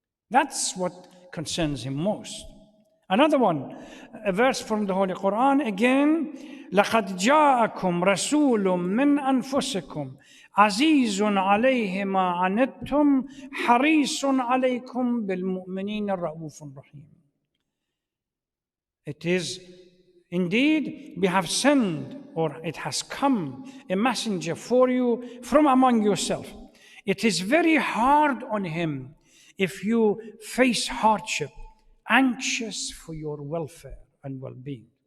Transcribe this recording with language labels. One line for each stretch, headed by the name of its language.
English: That's what concerns him most.
Arabic: Another one, a verse from the Holy Quran again, لَقَدْ جَاءَكُمْ رَسُولٌ مِّنْ أَنفُسِكُمْ عَزِيزٌ عَلَيْهِ مَا عَنِتُّمْ حَرِيصٌ عَلَيْكُمْ بِالْمُؤْمِنِينَ رَءُوفٌ رَحِيمٌ.
English: It is indeed, we have sent, or it has come, a messenger for you from among yourself. It is very hard on him if you face hardship, anxious for your welfare and well-being.